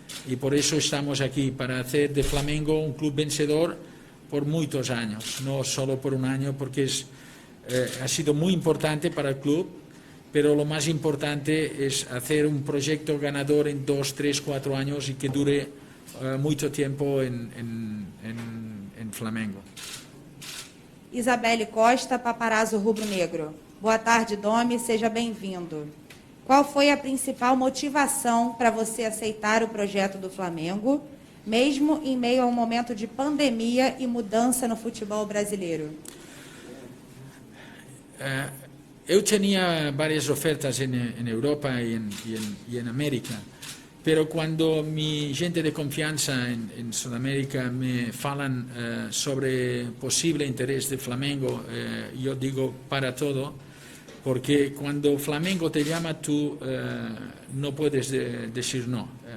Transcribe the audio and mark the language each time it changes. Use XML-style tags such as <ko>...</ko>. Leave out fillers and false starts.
<es>Y por eso estamos aquí, para hacer de Flamengo un club vencedor por muchos años, no solo por un año, porque ha sido muy importante para el club, pero lo más importante es hacer un proyecto ganador en 2, 3, 4 años y que dure mucho tiempo en Flamengo.</es> <pt>Isabelle Costa, Paparazzo Rubro Negro. Boa tarde, Domi, seja bem-vindo. Qual foi a principal motivação para você aceitar o projeto do Flamengo, mesmo em meio a um momento de pandemia e mudança no futebol brasileiro?</pt> <es>Eu tenía varias ofertas en Europa y en América, pero cuando mi gente de confianza en Sudamérica me falan sobre posible interés de Flamengo, yo digo para todo, porque cuando Flamengo te llama tú no puedes decir no.</es>